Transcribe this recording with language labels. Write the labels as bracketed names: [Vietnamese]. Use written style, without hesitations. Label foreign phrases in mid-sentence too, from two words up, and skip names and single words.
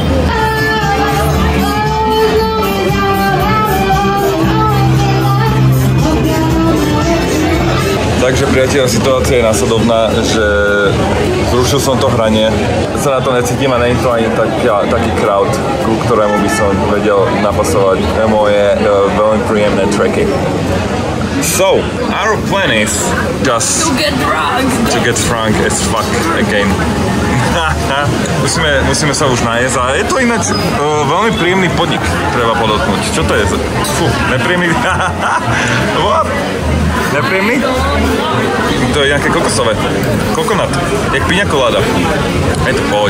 [Slovak] Takže priateľa, situácia je následovná, že zrušil som to hranie, sa na to necítim a nie je to ani taký crowd, ku ktorému by som vedel napasovať moje veľmi príjemné tracky. [English] So, our plan is just to get drunk as fuck again. [Slovak] musíme sa už najesť a je to ináč veľmi príjemný podnik, treba podotknúť. Čo to je? Fú, nepríjemný? What? Nepríjemný? To je nejaké kokosové. Kokonat. Jak piňa koláda. Je to v pohode.